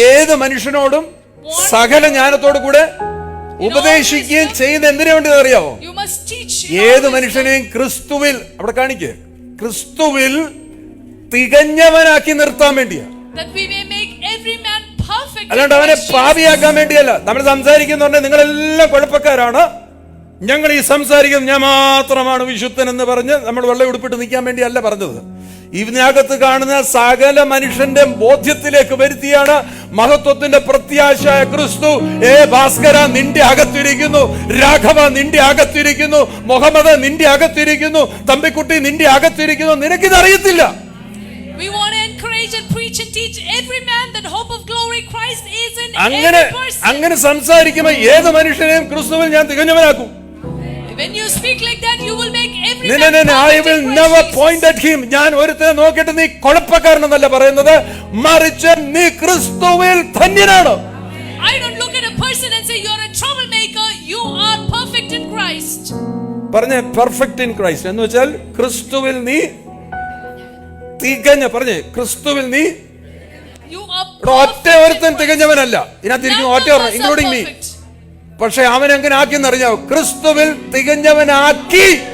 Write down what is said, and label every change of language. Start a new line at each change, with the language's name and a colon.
Malayalam: ഏത് മനുഷ്യനോടും സകല ജ്ഞാനത്തോടു കൂടെ ഉപദേശിക്കുകയും ചെയ്യുന്ന എന്തിനു വേണ്ടി അറിയാവോ?
English: You must teach
Malayalam: ഏത് മനുഷ്യനെയും ക്രിസ്തുവിൽ, അവിടെ കാണിക്കേ, ക്രിസ്തുവിൽ തികഞ്ഞവനാക്കി നിർത്താൻ വേണ്ടിയാ.
English: that we may make every man perfect.
Malayalam: അല്ലാണ്ട് അവനെ പാപിയാക്കാൻ വേണ്ടിയല്ല. നമ്മൾ സംസാരിക്കുന്നുണ്ട് നിങ്ങളെല്ലാം കുഴപ്പക്കാരാണ്, ഞങ്ങൾ ഈ സംസാരിക്കുന്നത് ഞാൻ മാത്രമാണ് വിശുദ്ധൻ എന്ന് പറഞ്ഞ് നമ്മൾ വെള്ളം ഉടുപ്പിട്ട് നിൽക്കാൻ വേണ്ടിയല്ല പറഞ്ഞത്. ഇതിനകത്ത് കാണുന്ന സകല മനുഷ്യന്റെ ബോധ്യത്തിലേക്ക് വരുത്തിയാണ് മഹത്വത്തിന്റെ പ്രത്യാശയായ ക്രിസ്തു. ഭാസ്കര നിന്റെ അകത്തിരിക്കുന്നു, രാഘവ നിന്റെ അകത്തിരിക്കുന്നു, മുഹമ്മദ് നിന്റെ അകത്തിരിക്കുന്നു, തമ്പിക്കുട്ടി നിന്റെ അകത്തിരിക്കുന്നു. നിനക്കിതറിയത്തില്ല.
English: We want to encourage and preach and teach every man that hope of glory Christ is in every person.
Malayalam: അങ്ങനെ സംസാരിക്കുമ്പോൾ ഏത് മനുഷ്യനെയും ക്രിസ്തുവിൽ ഞാൻ തികഞ്ഞവനാക്കും.
English: When you speak like that, you will make every man perfect. I will never point at him.
Malayalam: ഞാൻ ഒരുത്തനെ നോക്കിയിട്ട് നീ കുഴപ്പക്കാരനെന്നല്ല പറയുന്നത്, മറിച്ച് നീ ക്രിസ്തുവിൽ ധന്യനാണ്.
English: I don't look at a person and say you are a troublemaker. You are perfect in Christ.
Malayalam: പറഞ്ഞേ
English: perfect in Christ
Malayalam: എന്ന് വെച്ചാൽ ക്രിസ്തുവിൽ നീ തികഞ്ഞ. പറഞ്ഞേ ക്രിസ്തുവിൽ നീ. ഒറ്റ ഒരുത്തൻ തികഞ്ഞവനല്ല ഇതിനകത്തിരിക്കും, ഒറ്റ
English: Including me.
Malayalam: പക്ഷെ അവൻ എങ്ങനെ ആക്കിയെന്നറിയാവോ? ക്രിസ്തുവിൽ തികഞ്ഞവനാക്കി.